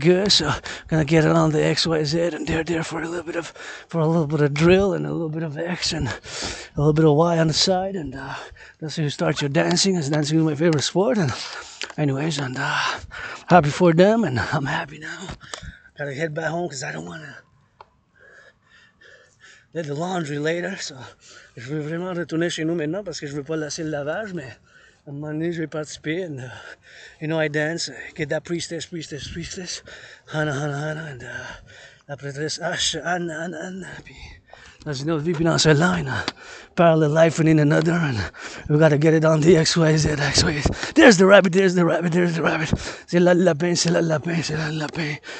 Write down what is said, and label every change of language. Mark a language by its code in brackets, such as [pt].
[en] So gonna get it on the XYZ, and they're there for a little bit of drill and a little bit of X and a little bit of Y on the side, and that's how you start your dancing. As dancing is my favorite sport, and anyways, and happy for them, and I'm happy now. Gotta head back home because I don't want to do the laundry later. [fr] So, je veux vraiment retourner chez nous maintenant parce que je veux pas lasser le lavage, mais à un moment donné, je vais participer. [en] And, I dance, get that priestess, Hana, and [fr] la prêtresse H, Anna, puis [en] as you know, we've been on a line, parallel life and in another, and we gotta get it on the XYZ. There's the rabbit. [fr] C'est la lapin.